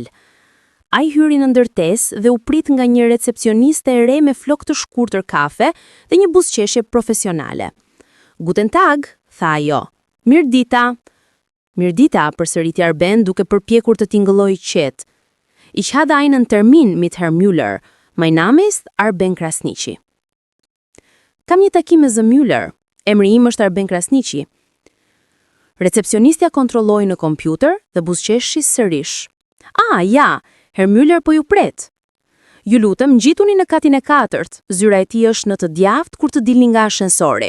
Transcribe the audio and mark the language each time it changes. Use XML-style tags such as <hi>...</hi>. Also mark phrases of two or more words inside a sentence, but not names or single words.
<sq>Ai hyri në ndërtesë dhe u prit nga një recepcioniste e re me flok të shkurtër kafe dhe një buzëqeshje profesionale.</sq> <de>Guten Tag,</de> <sq>tha ajo. Mirdita. Mirdita, përsëriti Arben duke përpjekur të tingëllojë qetë.</sq> <de>Ich habe einen Termin mit Herr Müller. Mein Name ist Arben Krasniqi.</de> <sq>Kam një takim me zë Müller. Emri im është Arben Krasniqi. Recepcionistja kontrolloi në kompjuter dhe buzëqeshi sërish. Ah, ja, Herr Müller po ju pret. Ju lutem, ngjituni në katin e 4. Zyra e tij është në të djathtë kur të dilni nga ashensori.</sq>